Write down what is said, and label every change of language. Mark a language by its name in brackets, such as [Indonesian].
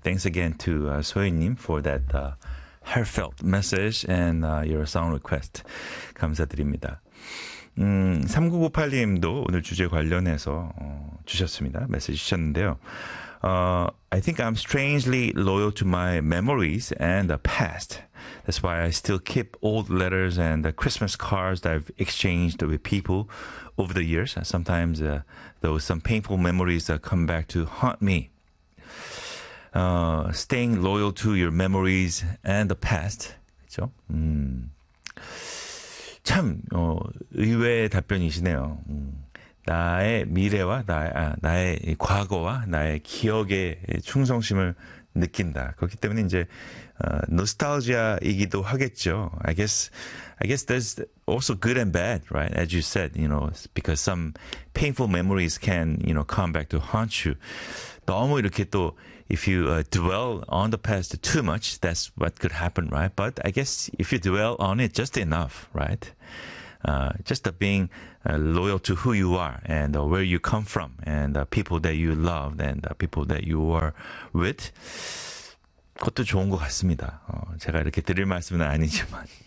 [English] Thanks again to Soyeon님 for that heartfelt message and your song request. [Korean] 감사드립니다. 3958님도 오늘 주제 관련해서 주셨습니다. 메시지 주셨는데요. [English] I think I'm strangely loyal to my memories and the past. That's why I still keep old letters and the Christmas cards that I've exchanged with people over the years. Sometimes those some painful memories come back to haunt me. Staying loyal to your memories and the past. [Korean] 그렇죠? 참 의외의 답변이시네요. 나의 미래와 나의 과거와 나의 기억에 충성심을 느낀다. 그렇기 때문에 이제 노스탈지아이기도 하겠죠. [English] I guess there's also good and bad, right? As you said, you know, because some painful memories can, you know, come back to haunt you. [Korean] 너무 이렇게 또 [English] if you dwell on the past too much, that's what could happen, right? But I guess if you dwell on it just enough, right? Just being loyal to who you are and where you come from and the people that you love and the people that you are with. [Korean] 그것도 좋은 것 같습니다. 제가 이렇게 드릴 말씀은 아니지만.